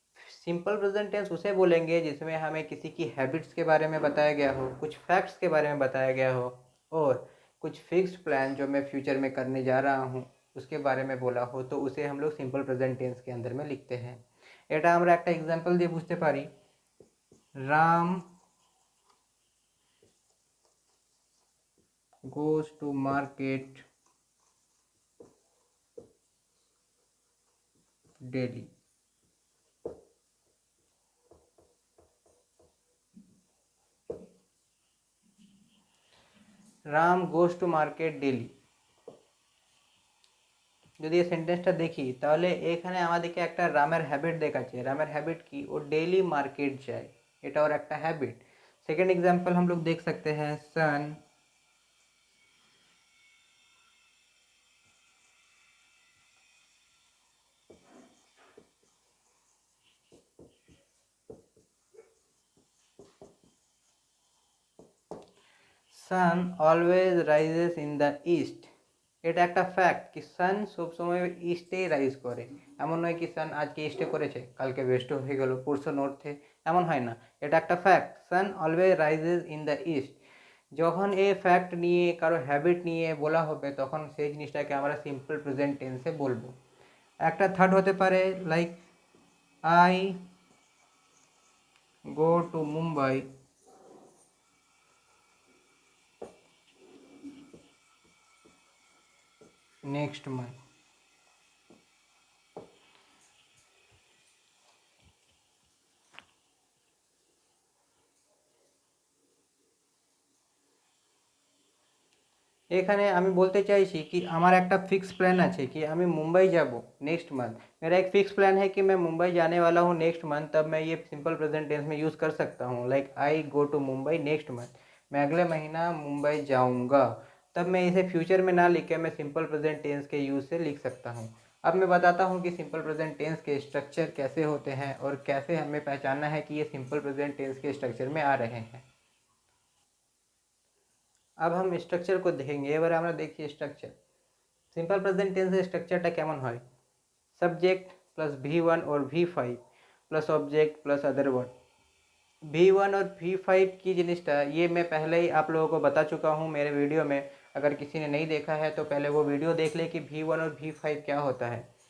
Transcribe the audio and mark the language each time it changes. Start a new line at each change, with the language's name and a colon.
Hindi: Simple present tense उसे बोलेंगे जिसमें हमें किसी की हैबिट्स के बारे में बताया गया हो, कुछ फैक्ट्स के बारे में बताया गया हो और कुछ फिक्स्ड प्लान जो मैं फ्यूचर में करने जा रहा हूँ उसके बारे में बोला हो, तो उसे हम लोग सिंपल प्रेजेंट टेंस के अंदर में लिखते हैं।
Bangla: এটা আমরা একটা एग्जांपल দিয়ে বুঝতে পারি। Ram
English: goes to market daily। Ram goes to market daily।
Bangla: যদি এই সেন্টেন্সটা দেখি তাহলে এখানে আমাদেরকে একটা রামের হ্যাবিট দেখাচ্ছে। রামের হ্যাবিট কি? ও डेली मार्केट যায়, এটা ওর একটা হ্যাবিট।
Hindi: सेकेंड एग्जांपल हम लोग देख सकते हैं, सन
English: Sun always rises in the east.
Bangla: এটা একটা ফ্যাক্ট কি সান সবসময় ইস্টেই রাইজ করে। এমন নয় কি সান আজকে ইস্টে করেছে কালকে ওয়েস্টে হয়ে গেল, পরশু নর্থে, এমন হয় না। এটা একটা fact,
English: Sun always rises in the east.
Bangla: যখন এই ফ্যাক্ট নিয়ে কারো হ্যাবিট নিয়ে বলা হবে তখন সেই জিনিসটাকে আমরা সিম্পল প্রেজেন্ট টেন্সে বলবো। একটা থার্ড হতে পারে like
English: I go to Mumbai next month.
Bangla: এখানে আমি বলতে চাইছি कि আমার একটা फिक्स प्लान আছে कि আমি मुंबई যাব नेक्स्ट मंथ।
Hindi: मेरा एक फिक्स प्लान है कि मैं मुंबई जाने वाला हूँ नेक्स्ट मंथ, तब मैं ये सिंपल प्रेजेंट टेंस में यूज़ कर सकता हूँ।
English: like I go to Mumbai next month,
Hindi: मैं अगले महीना मुंबई जाऊँगा। तब मैं इसे फ्यूचर में ना लिख के मैं सिंपल प्रेजेंट टेंस के यूज़ से लिख सकता हूँ। अब मैं बताता हूँ कि सिंपल प्रेजेंट टेंस के स्ट्रक्चर कैसे होते हैं और कैसे हमें पहचानना है कि ये सिंपल प्रेजेंट टेंस के स्ट्रक्चर में आ रहे हैं। अब हम स्ट्रक्चर को देखेंगे।
Bangla: এবারে আমরা দেখি স্ট্রাকচার। সিম্পল প্রেজেন্ট টেন্সের স্ট্রাকচারটা কেমন হয়?
Hindi: सब्जेक्ट प्लस V1 और V5 plus object plus other word. V1 और V5 की जिनिसटा ये मैं पहले ही आप लोगों को बता चुका हूँ मेरे वीडियो में। अगर किसी ने नहीं देखा है तो पहले वो वीडियो देख ले कि V1 और V5 क्या होता है।